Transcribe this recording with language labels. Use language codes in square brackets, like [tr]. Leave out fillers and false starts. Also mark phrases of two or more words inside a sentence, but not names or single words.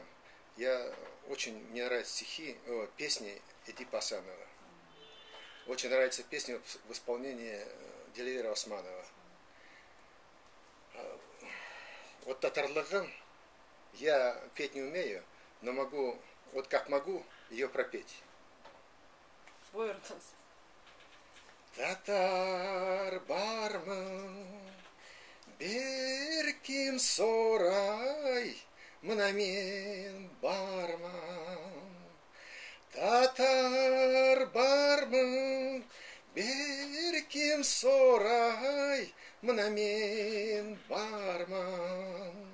[ru] Мне нравятся песни Эдипа Асанова. Очень нравится песня в исполнении Дилейра Османова. Вот татарлыгын я петь не умею, но могу, вот как могу, ее пропеть. [crh] Buyurunuz. Татар бармы, bir kim soray, mına men barmam. Tatar barmı, bir kim soray, mına men barmam.